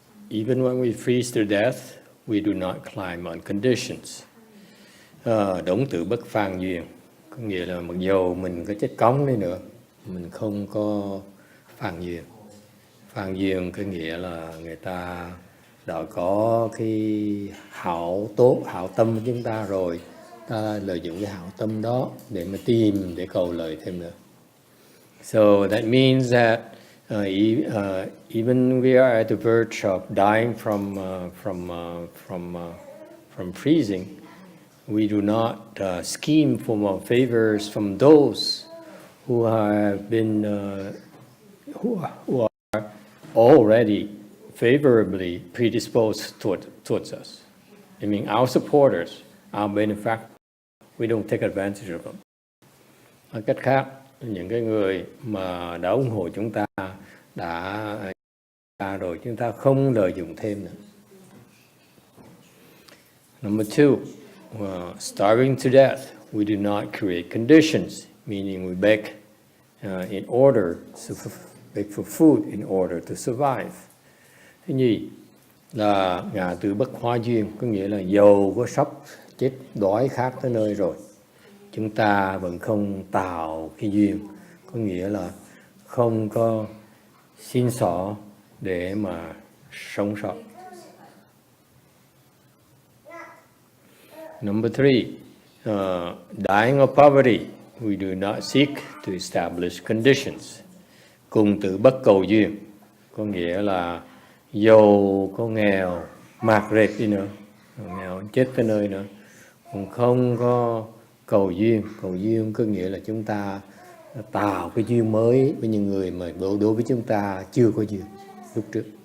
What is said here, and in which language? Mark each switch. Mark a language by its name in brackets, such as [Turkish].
[English] Even when we freeze to death, we do not climb on conditions. [Vietnamese] Đổng tự bất phàn duyên, có nghĩa là mặc dù mình có chết cống đi nữa, mình không có phàn duyên. Phàn duyên có nghĩa là người ta đã có cái hảo tốt, hảo tâm của chúng ta rồi, ta lợi dụng cái hảo tâm đó để mà tìm, để cầu lợi thêm nữa. [English] So that means that even we are at the verge of dying from freezing, we do not scheme for more favors from those who have been who are already favorably predisposed towards us. I mean, our supporters, our benefactors, we don't take advantage of them. [Vietnamese] Nói cách khác, những cái người mà đã ủng hộ chúng ta đã rồi, chúng ta không lợi dụng thêm nữa. [English] Number two, starving to death, we do not create conditions, meaning we beg for food in order to survive. [Vietnamese] Thứ nhì là ngã từ bất hoa duyên, có nghĩa là dầu có sắp chết đói khát tới nơi rồi, chúng ta vẫn không tạo cái duyên, có nghĩa là không có xin xỏ để mà sống sót. [English] Number three, dying of poverty, we do not seek to establish conditions. [Vietnamese] Cùng tử bất cầu duyên, có nghĩa là dầu có nghèo, mạt rệt đi nữa, nghèo chết tới nơi nữa, cũng không có cầu duyên. Cầu duyên có nghĩa là chúng ta tạo cái duyên mới với những người mà đối với chúng ta chưa có duyên lúc trước.